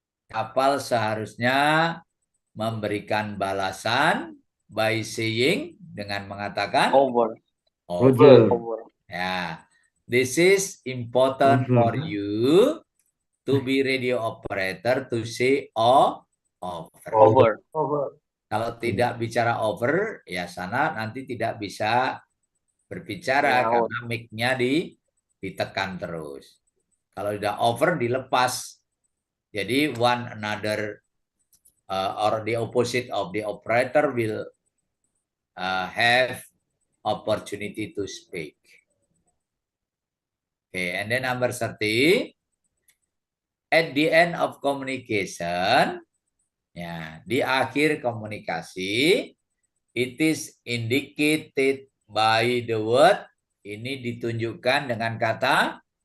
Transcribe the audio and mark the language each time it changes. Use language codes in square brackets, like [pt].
[id] Kapal seharusnya memberikan balasan [en] by saying, [id] dengan mengatakan [en] Over. Roger. Over. Ya, this is important Over. for you to be radio operator to say over. [id] Kalau tidak bicara over, ya sana nanti tidak bisa berbicara karena mic-nya ditekan terus. Kalau udah over dilepas. [en] Jadi one another or the opposite of the operator will have opportunity to speak. Okay, and then number 30. At the end of communication, ya, [id] di akhir komunikasi, [en] it is indicated by the word. [id] Ini ditunjukkan dengan kata